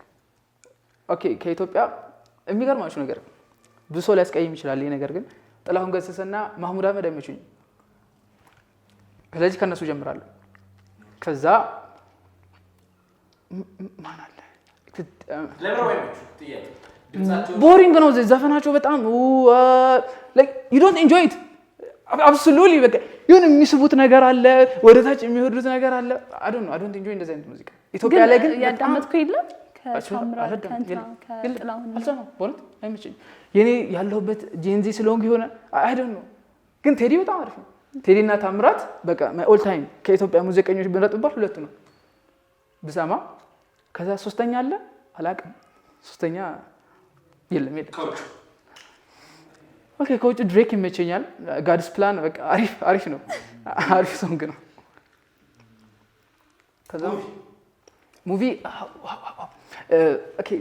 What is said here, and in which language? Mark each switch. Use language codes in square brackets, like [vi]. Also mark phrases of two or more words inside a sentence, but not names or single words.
[am] ኦኬ ከኢትዮጵያ የሚገርማችሁ ነገር ብዙ ሰው ሊያስቀይም ይችላል ይሄ ነገር ግን ጥላሁን ገሰሰና ማህሙድ አህመድ አይመቹኝም። ስለዚህ ከነሱ ጀምራለሁ። ከዛ ማን አለ ቦሪንግ ነው ዘፈናቸው በጣም [en] like you don't enjoy it absolutely [am] በቃ የሆነ የሚስቡት ነገር አለ ወደ ታች የሚወርዱት ነገር አለ [en] I don't enjoy [am] እንደዚህ አይነት ሙዚቃ ኢትዮጵያ ላይ ግን ያዳመጥኩ የለም ከሳምራ ከጥላሁን አልሰማም በእውነት አይመቸኝም። የኔ ያለሁበት ጄንዚ ስለሆንኩ የሆነ [en] I don't know [am] ግን ቴዲ በጣም አሪፍ ነው። ቴዲና ታምራት በቃ [en] my all time [am] ከኢትዮጵያ ሙዚቀኞች ብንረጥባል ሁለቱ ነው ብሰማ። ከዛ ሶስተኛ አለ አላውቅም ሶስተኛ የለም ኦኬ ከውጭ ድሬክ ይመቸኛል። ጋድስ ፕላን በቃ አሪፍ ነው አሪፍ ሶንግ ነው። ከዛ ሙቪ ኦኬ